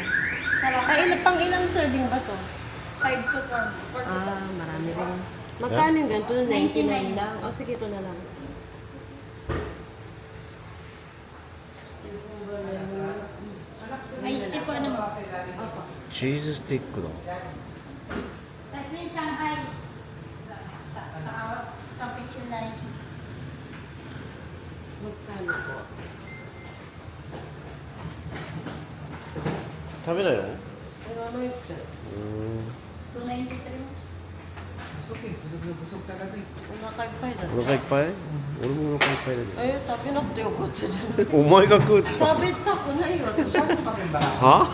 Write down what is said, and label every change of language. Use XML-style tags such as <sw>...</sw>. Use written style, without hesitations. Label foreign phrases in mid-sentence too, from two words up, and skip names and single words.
<tl>Ay, pang ilang serving ba to? 5 to 4. Ah, marami rin. Magkano yung ganito? 99 lang? O, sige, ito na lang. Iced tea po ano mo? Opo.</tl> <ja>チーズスティックだ</ja> <tl>Jasmine Shanghai. Saka sa picture rice. Magkano po?</tl> <ja>食べないの</ja> <tl>Pero ano yung</tl> <ja>うーん</ja> <tl>293. Busog eh. Busog na busog talaga eh.</tl> <ja>お腹いっぱいだっお腹いっぱい俺もお腹いっぱいだけ食べなくてよかったじゃん。どお前が食うって食べたくないよ、私。は</ja>